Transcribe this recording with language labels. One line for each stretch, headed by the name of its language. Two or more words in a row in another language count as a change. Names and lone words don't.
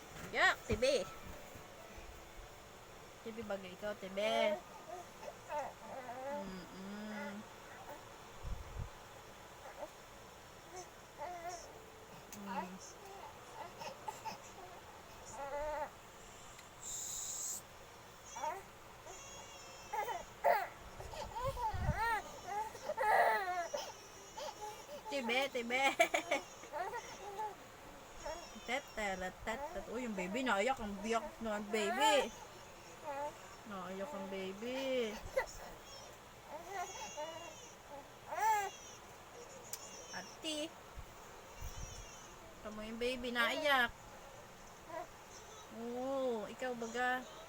Filipino: Yak, tibi. Tibi bagay ikaw, tibi. Mm-mm. Mm. Tibi, tibi. Tet. Uy, yung baby, naiyak ang biyak na baby. Naiyak ang baby. Ati. Tamo yung baby, naiyak. Oo, ikaw baga.